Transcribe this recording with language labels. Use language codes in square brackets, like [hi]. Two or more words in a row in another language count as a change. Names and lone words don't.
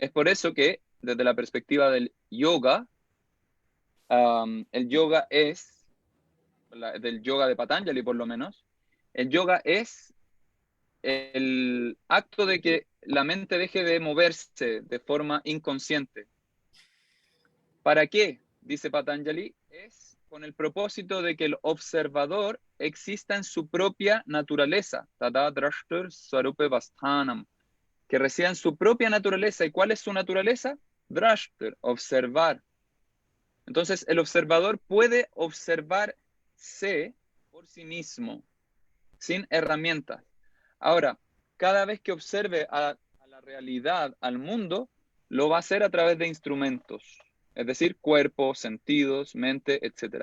[es] Es por eso que, desde la perspectiva del yoga, el yoga es, del yoga de Patanjali por lo menos, el yoga es el acto de que la mente deje de moverse de forma inconsciente. ¿Para qué? Dice Patanjali, es con el propósito de que el observador exista en su propia naturaleza, [sa] तदा द्रष्टुः स्वरूपे अवस्थानम्, [es] que resida en su propia naturaleza. ¿Y cuál es su naturaleza? Drashtur, observar. Entonces, el observador puede observarse por sí mismo, sin herramientas. Ahora, cada vez que observe a la realidad, al mundo, lo va a hacer a través de instrumentos, es decir, cuerpo, sentidos, mente, etc.